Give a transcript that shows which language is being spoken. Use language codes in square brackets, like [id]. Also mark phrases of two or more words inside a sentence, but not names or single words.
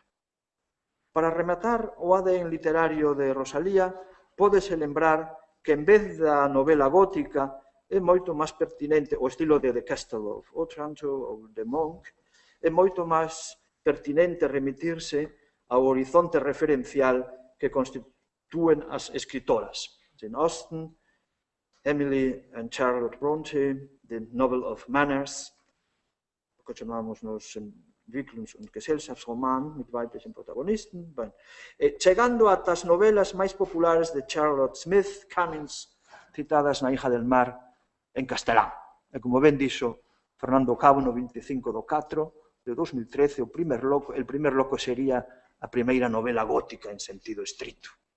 [gl] Para rematar o ADN literario de Rosalía, pódese lembrar que en vez da novela gótica é moito máis pertinente, o estilo de The Castle of Otranto ou The Monk, é moito máis pertinente remitirse ao horizonte referencial que constitúen as escritoras. [en] Jane Austen, Emily and Charlotte Bronte, The Novel of Manners, [gl] o que chamamos nos [de] Entwicklungs- und Gesellschaftsroman, mit weiblichen Protagonisten. [gl] Chegando ata as novelas máis populares de Charlotte Smith, Cummings, citadas na Hija del Mar, en castelán. E como ben dixo Fernando Cabo no 25/4 de 2013, el primer loco sería a primeira novela gótica en sentido estrito.